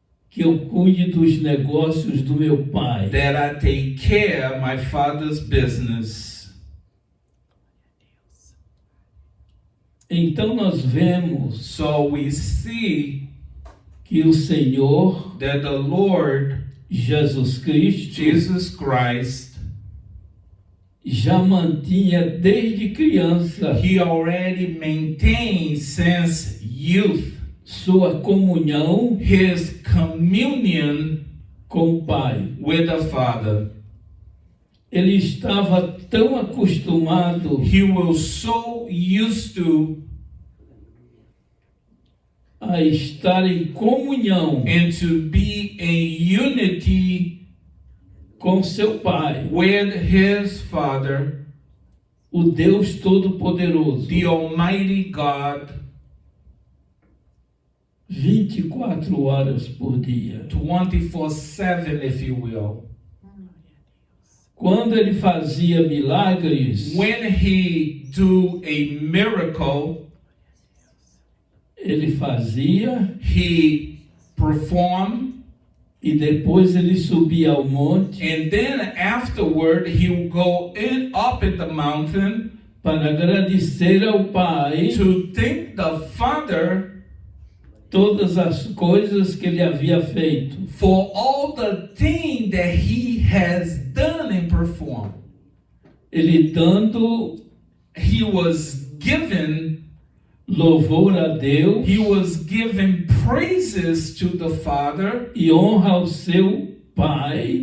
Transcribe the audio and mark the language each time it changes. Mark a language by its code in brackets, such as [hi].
[pt] que eu cuide dos negócios do meu pai. [en] that I take care of my father's business. [pt] Então nós vemos [en] So we see [pt] que o Senhor [en] that the Lord [pt] Jesus Cristo [en] Jesus Christ, [pt] já mantinha desde criança [en] he already maintained since youth [pt] sua comunhão [en] his communion [pt] com o Pai. [en] with the Father. [pt] Ele estava tão acostumado [en] He was so used to [pt] a estar em comunhão [en] and to be in unity [pt] com seu Pai, [en] with his Father, [pt] o Deus Todo-Poderoso, [en] the Almighty God, [pt] 24 horas por dia. [en] 24/7, if you will. [pt] Quando ele fazia milagres, [en] When he do a miracle, [pt] ele fazia [en] he performed, [pt] e depois ele subia ao monte [en] and then afterward he will go up in the mountain [pt] para agradecer ao Pai [en] to thank the Father [pt] todas as coisas que ele havia feito. [en] for all the things that he has done and performed. [pt] Ele dando [en] He was given [pt] louvor a Deus [en] He was giving praises to the Father [pt] e honra ao seu Pai